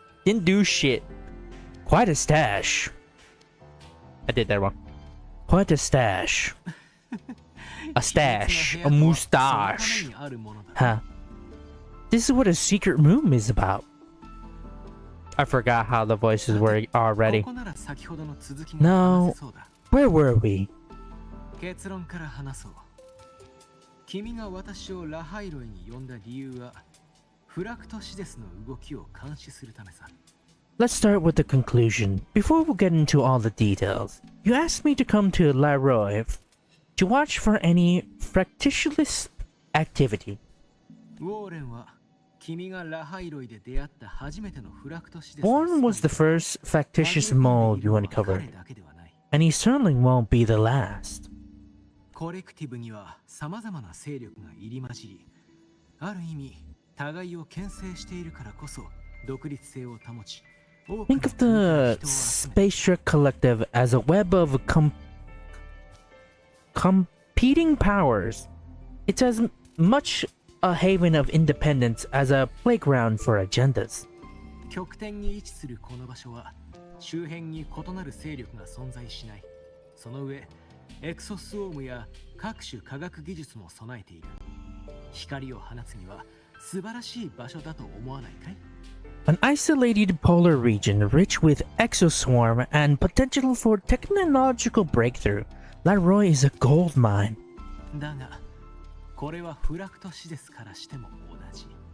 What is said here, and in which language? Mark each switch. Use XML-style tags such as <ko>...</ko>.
<en>Didn't do shit. Quite a stash. I did that wrong. Quite a stash. A stash. A moustache. Huh. This is what a secret room is about. I forgot how the voices were already.</en> <ja>ここなら先ほどの続きが</ja> <en>No.</en> <ja>話せそうだ。</ja> <en>Where were we?</en> <ja>結論から話そう。君が私をラハイロイに呼んだ理由は、フラクトシデスの動きを監視するためさ。</ja> <en>Let's start with the conclusion. Before we get into all the details, you asked me to come to La Roy to watch for any fractious activity.</en> <ja>ウォーレンは君がラハイロイで出会った初めてのフラクトシデス。</ja> <en>Warren was the first factitious mode you uncovered, and he certainly won't be the last.</en> <ja>コレクティブには様々な勢力が入り混じり、ある意味互いを牽制しているからこそ独立性を保ち。</ja> <en>Think of the Space Trek Collective as a web of competing powers. It's as much a haven of independence as a playground for agendas.</en> <ja>極点に位置するこの場所は周辺に異なる勢力が存在しない。その上、エクソスオームや各種科学技術も備えている。光を放つには素晴らしい場所だと思わないかい？</ja> <en>An isolated polar region rich with exoswarm and potential for technological breakthrough, La Roy is a gold mine.</en> <ja>だが、これはフラクトシデスからしても同じ。</ja>